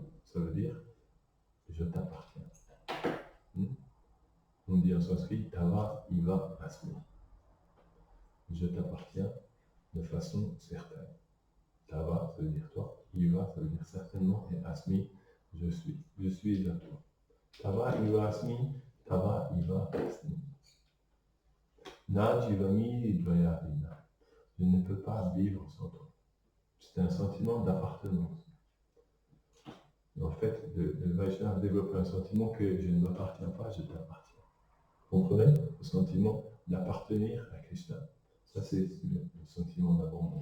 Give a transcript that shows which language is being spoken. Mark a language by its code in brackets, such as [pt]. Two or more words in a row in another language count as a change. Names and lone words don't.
[fr] Ça veut dire je t'appartiens. On dit en sanskrit [sa] Tava Iva Asmi. [fr] Je t'appartiens de façon certaine. Tava, ça veut dire toi. Iva, ça veut dire certainement. Et Asmi, je suis. Je suis à toi. [sa] Tava Iva Asmi, Tava Iva Asmi. Na Jivami Dvaya Ina. [fr] Je ne peux pas vivre sans toi. C'est un sentiment d'appartenance. En fait, le Vaishnava développe un sentiment que je ne m'appartiens pas, je t'appartiens. Vous comprenez? Le sentiment d'appartenir à Krishna. Ça, c'est le sentiment d'abandon.